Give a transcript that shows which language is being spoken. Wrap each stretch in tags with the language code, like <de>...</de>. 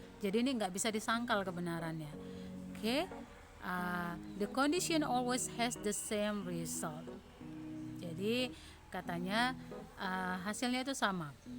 <id>Jadi ini nggak bisa disangkal kebenarannya.</id> <en>Okay, the condition always has the same result.</en> <id>Jadi katanya hasilnya itu sama.</id>